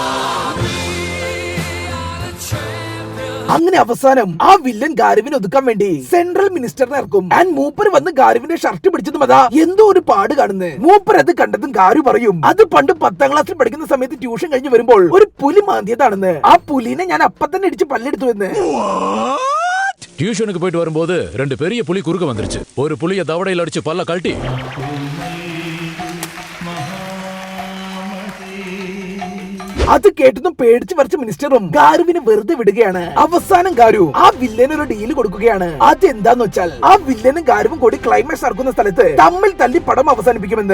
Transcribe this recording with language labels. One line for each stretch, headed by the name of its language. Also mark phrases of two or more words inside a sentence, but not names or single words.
Malayalam: അങ്ങനെ അവസാനം ആ വില്ലൻ ഗാരുവിനെ ഒതുക്കാൻ വേണ്ടി
English: central minister
Malayalam: ഇറക്കും. ആൻഡ് മൂപ്പർ വന്ന് ഗാരുവിന്റെ ഷർട്ട് പിടിച്ചതും അതാ എന്തോ ഒരു പാട് കാണുന്നു. മൂപ്പർ അത് കണ്ടതും ഗാരു പറയും അത് പണ്ട് 10ാം ക്ലാസ്സിൽ പഠിക്കുന്ന സമയത്ത് ട്യൂഷൻ കഴിഞ്ഞ് വരുമ്പോൾ ഒരു പുലി മാന്തിയതാണെന്ന്. ആ പുലിനെ ഞാൻ അപ്പൊ തന്നെ ഇടിച്ച് പല്ലെടുത്തു എന്ന്.
Tamil: டியூஷனுக்கு போயிட்டு வரும்போது 2 பெரிய புலி குறுக்க வந்துருச்சு. ஒரு புலிய தவடையில் அடிச்சு பல்ல கழட்டி
Malayalam: അത് കേട്ടതും പേടിച്ച് വരച്ച മിനിസ്റ്ററും ഗാരുവിനെ വെറുതെ വിടുകയാണ്. അവസാനം ഗാരു ആ വില്ലന് ഒരു ഡീല് കൊടുക്കുകയാണ്. അതെന്താന്ന് വെച്ചാൽ ആ വില്ലനും ഗാരുവും കൂടി ക്ലൈമാക്സ് നടക്കുന്ന സ്ഥലത്ത് തമ്മിൽ തല്ലി പടം അവസാനിപ്പിക്കുമെന്ന്.